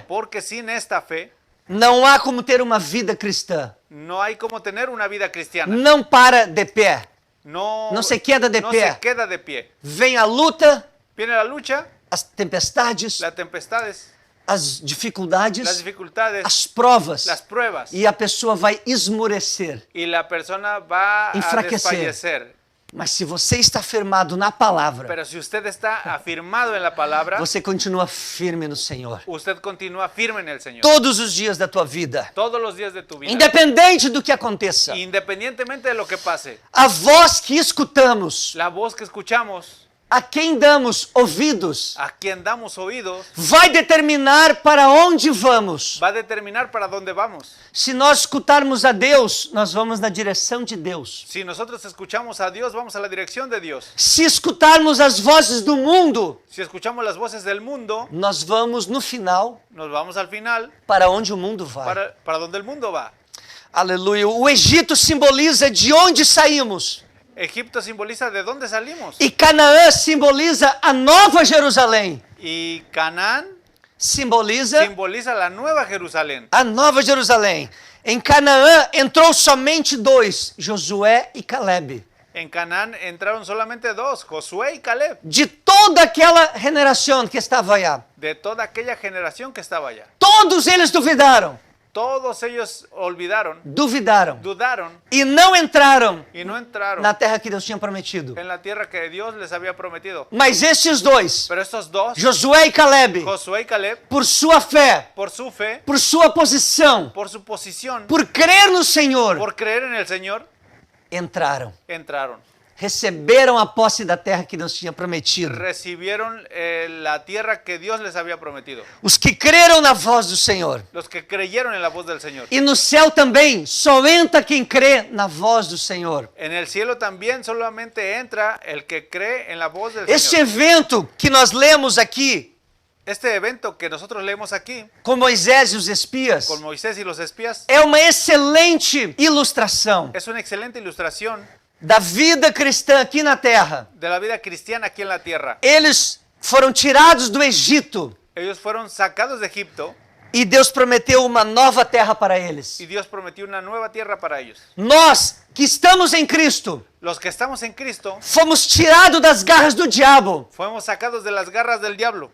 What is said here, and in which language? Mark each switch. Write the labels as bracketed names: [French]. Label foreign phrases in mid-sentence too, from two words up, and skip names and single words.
[Spanish] Porque sin esta fe [Portuguese] não há como ter uma vida cristã. [Spanish] no hay como tener una vida cristiana. [Portuguese] Não para de pé. [Spanish] No, No se queda de no [Portuguese] pé. [Spanish] se queda de pie. [Portuguese] Vem a luta, [Spanish] Viene la lucha, [Portuguese] as tempestades, [Spanish] las tempestades, [Portuguese] as [Spanish] las [Portuguese] dificuldades, [Spanish] dificultades, [Portuguese] as provas, [Spanish] las pruebas. [Portuguese] e a pessoa vai esmorecer. [Spanish] Y la persona va a [Portuguese] Enfraquecer. [Spanish] desfallecer. [Portuguese] Mas se você está firmado na palavra, [Spanish] Pero si usted está afirmado en la palabra, [Portuguese] você continua firme no Senhor. [Spanish] usted continúa firme en el Señor. [Portuguese] Todos os dias da tua vida, [Spanish] Todos los días de tu vida. [Portuguese] independente do que aconteça. [Spanish] Independientemente de lo que pase, [Portuguese] A voz que escutamos, [Spanish] la voz que escuchamos, [Portuguese] a quem damos ouvidos, [Spanish] a quien damos oídos, [Portuguese] vai determinar para onde vamos. [Spanish] va a determinar para dónde vamos. [Portuguese] Se nós escutarmos a Deus, nós vamos na direção de Deus. [Spanish] Si nosotros escuchamos a Dios, vamos a la dirección de Dios. [Portuguese] Se escutarmos as vozes do mundo, [Spanish] Si escuchamos las voces del mundo, [Portuguese] nós vamos no final [Spanish] nos vamos al final [Portuguese] para onde o mundo vai. [Spanish] para donde el mundo va. [Portuguese] Aleluia. O Egito simboliza de onde saímos. [Spanish] Egipto simboliza de dónde salimos. [Portuguese] E Canaã simboliza a nova Jerusalém. [Spanish] Y Canaán Simboliza simboliza la nueva Jerusalén. [Portuguese] a nova Jerusalém. Em Canaã entrou somente dois, Josué e Caleb. [Spanish] En Canaán entraron solamente dos, Josué y Caleb, [Portuguese] De toda aquela generação que estava allá. [Spanish] de toda aquella generación que estaba allá. [Portuguese] Todos eles duvidaram. [Spanish] Todos ellos olvidaron, [Portuguese] Duvidaram. [Spanish] dudaron [Portuguese] E não entraram [Spanish] y no entraron [Portuguese] na terra que Deus tinha prometido. [Spanish] en la tierra que Dios les había prometido. [Portuguese] Mas estes dois, [Spanish] Pero estos dos, [Portuguese] Josué e Caleb, [Spanish] Josué y Caleb, [Portuguese] por sua fé, [Spanish] por su fe, [Portuguese] por sua posição, [Spanish] por su posición, [Portuguese] por crer no Senhor, [Spanish] por creer en el Señor, [Portuguese] entraram. [Spanish] entraron. [Portuguese] Receberam a posse da terra que Deus tinha prometido. [Spanish] Recibieron la tierra que Dios les había prometido. [Portuguese] Os que creram na voz do Senhor. [Spanish] Los que creyeron en la voz del Señor. [Portuguese] E no céu também, só entra quem crê na voz do Senhor. [Spanish] En el cielo también solamente entra el que cree en la voz del Este Señor. [Portuguese] evento que nós lemos aqui, [Spanish] Este evento que nosotros leemos aquí, [Portuguese] com Moisés e os espias, [Spanish] con Moisés y los espías, [Portuguese] é uma excelente ilustração [Spanish] es una excelente ilustración [Portuguese] da vida cristã aqui na terra. [Spanish] de la vida cristiana aquí en la tierra. [Portuguese] Eles foram tirados do Egito [Spanish] Ellos fueron sacados de Egipto [Portuguese] e Deus prometeu uma nova terra para eles. [Spanish] y Dios prometió una nueva tierra para ellos. [Portuguese] Nós que estamos em Cristo, [Spanish] Los que estamos en Cristo [Portuguese] fomos tirados das garras do diabo, [Spanish] fuimos sacados de las garras del diablo,